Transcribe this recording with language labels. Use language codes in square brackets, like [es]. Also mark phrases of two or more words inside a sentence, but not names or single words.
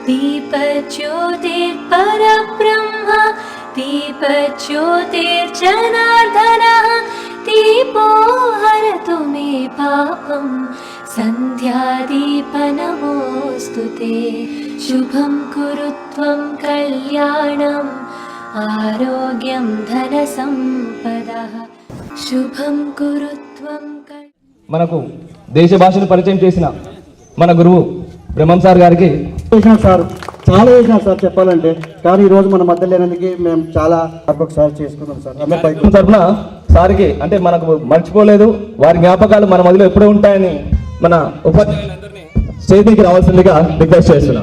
[sa] दीपज्योतिर्परब्रह्म दीपज्योतिर्जनार्दनः दीपो हरतु मे पापं सन्ध्यादीपनमोऽस्तु ते शुभं कुरु त्वं कल्याणम् आरोग्यं धनसम्पदः शुभं कुरु त्वं [te] మనకు దేశ భాషను పరిచయం చేసిన మన గురువు బ్రహ్మం సార్ గారికి చేశాం సార్, చాలా చేశాం సార్ చెప్పాలంటే. కానీ ఈరోజు మన మధ్య లేనందుకు మేము చాలా ఒకసారి చేసుకున్నాం సార్. తరఫున సార్కి అంటే మనకు మర్చిపోలేదు, వారి జ్ఞాపకాలు మన మధ్యలో ఎప్పుడూ ఉంటాయని మన ఉపాధ్యాయులందరినీ స్టేజ్కి రావాల్సిందిగా రిక్వెస్ట్ చేస్తున్నాం.